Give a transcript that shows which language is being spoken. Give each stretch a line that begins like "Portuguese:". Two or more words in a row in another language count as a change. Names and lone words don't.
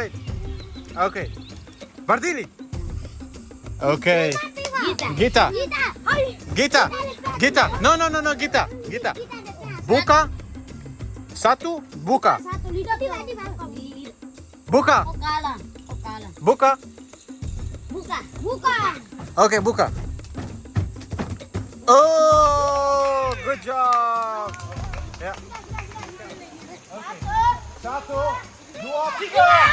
English: بەردینی ئۆکەی گیتا گیتا گیتا نۆ گیتا گیتا بووکە ساتو بووکە بووکە بووکە Okay, buka. Oh, good job. Yeah. Okay. 1, 2, 3.